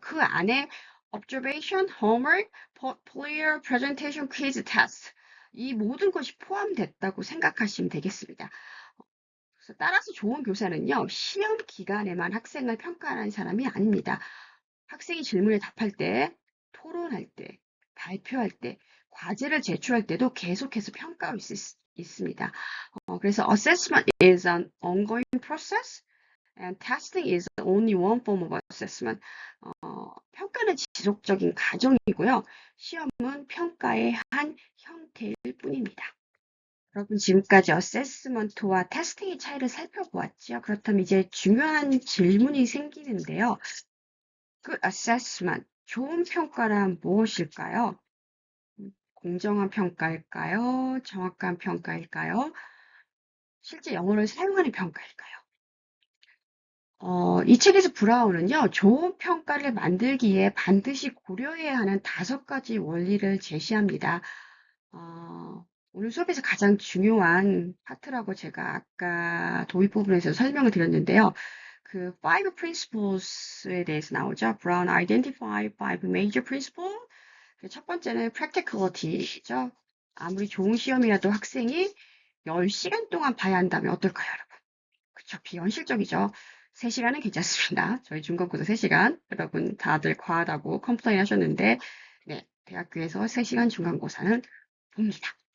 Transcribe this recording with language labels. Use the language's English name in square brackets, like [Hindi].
[Korean] 그 안에 [English] observation, homework, portfolio, presentation, quiz, test [Korean] 이 모든 것이 포함됐다고 생각하시면 되겠습니다. 그래서 따라서 좋은 교사는요, 시험 기간에만 학생을 평가하는 사람이 아닙니다. 학생이 질문에 답할 때, 토론할 때, 발표할 때, 과제를 제출할 때도 계속해서 평가하고 있습니다. 그래서 [English] assessment is an ongoing process and testing is only one form of assessment. [Korean] 평가는 지속적인 과정이고요. 시험은 평가의 한 형태일 뿐입니다. 여러분 지금까지 어세스먼트와 테스팅의 차이를 살펴보았죠. 그렇다면 이제 중요한 질문이 생기는데요. 그 assessment, 좋은 평가란 무엇일까요? 공정한 평가일까요? 정확한 평가일까요? 실제 영어를 사용하는 평가일까요? 이 책에서 브라운은요, 좋은 평가를 만들기에 반드시 고려해야 하는 5가지 원리를 제시합니다. 오늘 수업에서 가장 중요한 파트라고 제가 아까 도입 부분에서 설명을 드렸는데요. 그 [English] five principles [Korean] 에 대해서 나오죠. [English] Brown identified five major principles. [Korean] 첫 번째는 practicality죠. 아무리 좋은 시험이라도 학생이 10시간 동안 봐야 한다면 어떨까요, 여러분? 그쵸, 비현실적이죠. 3시간은 괜찮습니다. 저희 중간고사 3시간. 여러분 다들 과하다고 컴플레인 하셨는데, 네, 대학교에서 3시간 중간고사는 봅니다.